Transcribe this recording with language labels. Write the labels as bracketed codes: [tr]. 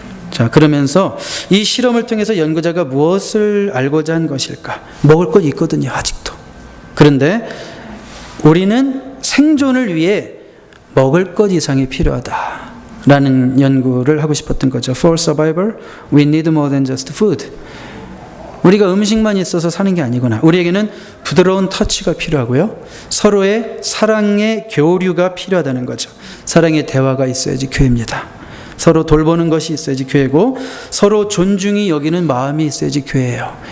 [ko] 자, 그러면서 이 실험을 통해서 연구자가 무엇을 알고자 한 것일까? 먹을 것 있거든요, 아직도. 그런데 우리는 생존을 위해 먹을 것 이상이 필요하다라는 연구를 하고 싶었던 거죠. [en] For survival, we need more than just food. [ko] 우리가 음식만 있어서 사는 게 아니구나. 우리에게는 부드러운 터치가 필요하고요. 서로의 사랑의 교류가 필요하다는 거죠. 사랑의 대화가 있어야지 교회입니다. 서로 돌보는 것이 있어야지 교회고, 서로 존중이 여기는 마음이 있어야지 교회예요.